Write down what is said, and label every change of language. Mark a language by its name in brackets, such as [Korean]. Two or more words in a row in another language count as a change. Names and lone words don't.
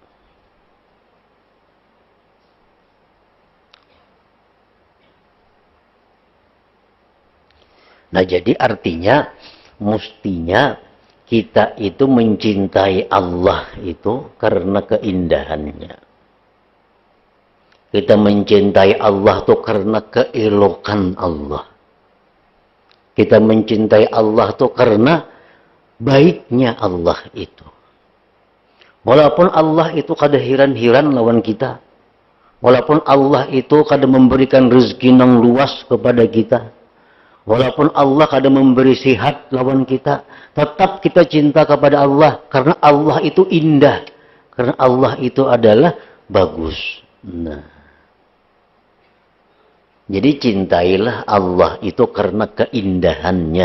[Indonesian] Nah, jadi artinya mestinya kita itu mencintai Allah itu karena keindahannya. Kita mencintai Allah itu karena keelokan Allah. Kita mencintai Allah itu karena baiknya Allah itu. [Banjar] Walaupun Allah itu kada hiran-hiran lawan kita. [Indonesian] Walaupun Allah itu kada memberikan rezeki yang luas kepada kita. Walaupun Allah kadang memberi sihat [Banjar] lawan kita, [Indonesian] tetap kita cinta kepada Allah. Karena Allah itu indah. Karena Allah itu adalah bagus. Nah. Jadi cintailah Allah itu karena keindahannya.